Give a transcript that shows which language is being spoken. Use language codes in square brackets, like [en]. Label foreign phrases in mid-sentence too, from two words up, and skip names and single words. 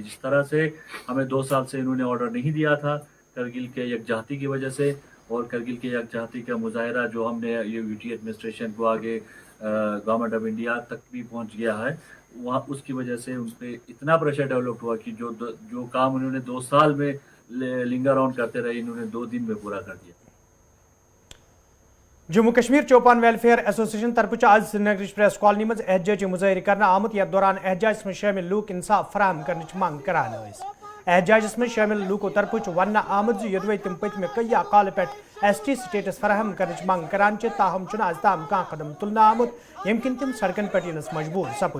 [hi] जिस तरह से हमें 2 साल से इन्होंने ऑर्डर नहीं दिया था करगिल के यकजहती की वजह से, और करगिल के यकजहती का मुजाहरा जो हमने ये [en] UT administration [hi] को आगे गवर्नमेंट ऑफ इंडिया तक भी पहुंच गया है, वहाँ उसकी वजह से उन पर इतना [en] pressure develop [hi] हुआ कि जो काम उन्होंने 2 साल में [en] linger on [hi] करते रहे, इन्होंने 2 दिन में पूरा कर दिया। [ks] जम्मू कश्मीर चौपान वेलफेयर एसोसिएशन तरफ आज श्रीनगर प्रेस कॉलोनी मज एहतजाजी मुजाहरे करना आमुत। यथ दौरान एहतजाज में शामिल लूक इंसाफ फराहम करने मांग करान। एहतजाज में शामिल लूको तरफ वन आमुत यदवे तिम पत्म कई काल पे [en] ST status [ks] फराहम करने मांग करान, ताहम आज ताम कह कदम तुलना आमुत यम किन तिम सड़कन पे यनस मजबूर सपद।